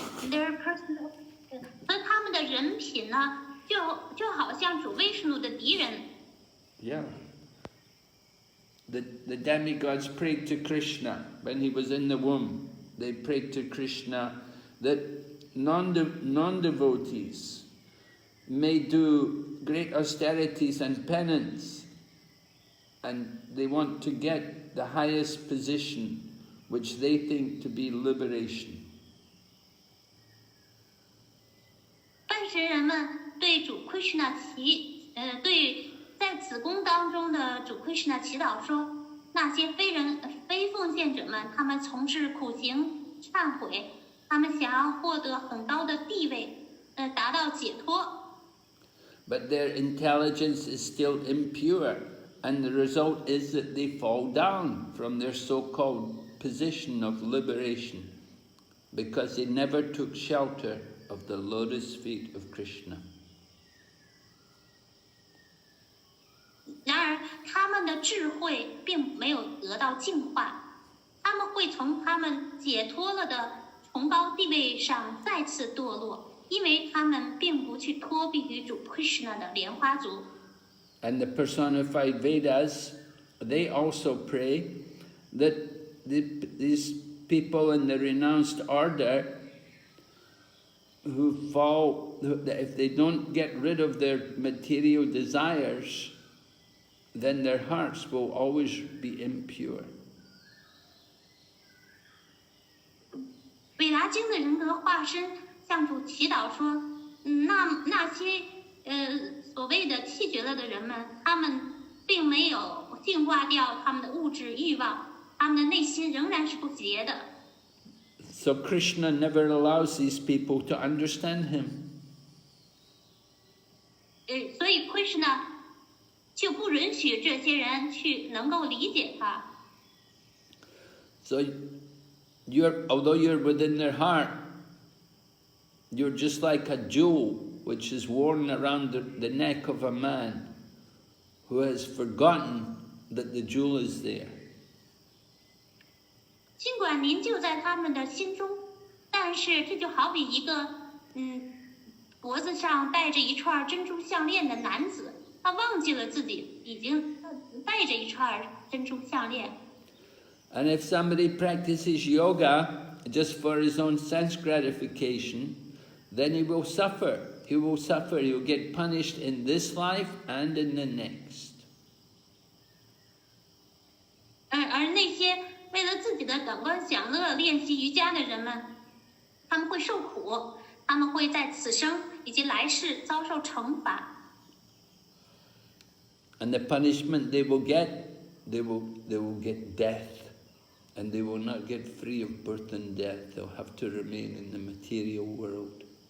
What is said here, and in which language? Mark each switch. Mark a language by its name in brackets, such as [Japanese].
[English] Their personal， [Chinese] 和他们的人品呢，就好像主威神的敌人。 [English] Yeah. The demigods prayed to Krishna when he was in the womb. They prayed to Krishna that non-devotees may do great austerities and penance, and they want to get the highest position, which they think to be liberation. [Chinese] 拜神人们对主 Krishna 对在子宫当中的主 Krishna 祈祷说，那些非奉献者们，他们从事苦行忏悔，他们想要获得很高的地位，达到解脱。 [English] But their intelligence is still impure, and the result is that they fall down from their so-called position of liberation, because they never took shelter of the lotus feet of Krishna. [Chinese] 然而，他们的智慧并没有得到净化，他们会从他们解脱了的崇高地位上再次堕落，因为他们并不去托庇于主 Krishna 的莲花足。 [English] And the personified Vedas, they also pray that these people in the renounced order who fall, that if they don't get rid of their material desires, then their hearts will always be impure. [Chinese] 韦达经的人格化身向主祈祷说，那些所谓的弃绝了的人们，他们并没有净化掉他们的物质欲望，他们的内心仍然是不洁的。 [English] So Krishna never allows these people to understand him. [Chinese] 所以 Krishna 就不允许这些人去能够理解他。 [English] So although you're within their heart, you're just like a jewel which is worn around the neck of a man who has forgotten that the jewel is there. [Chinese] 尽管您就在他们的心中，但是这就好比一个脖子上戴着一串珍珠项链的男子，他忘记了自己已经戴着一串珍珠项链。 [English] And if somebody practices yoga just for his own sense gratification, then he will suffer. He will suffer. He will get punished in this life and in the next. [Chinese] 而那些为了自己的感官享乐练习瑜伽的人们，他们会受苦，他们会在此生以及来世遭受惩罚。 [English] And the punishment they will get get death, and they will not get free of birth and death. They'll have to remain in the material world.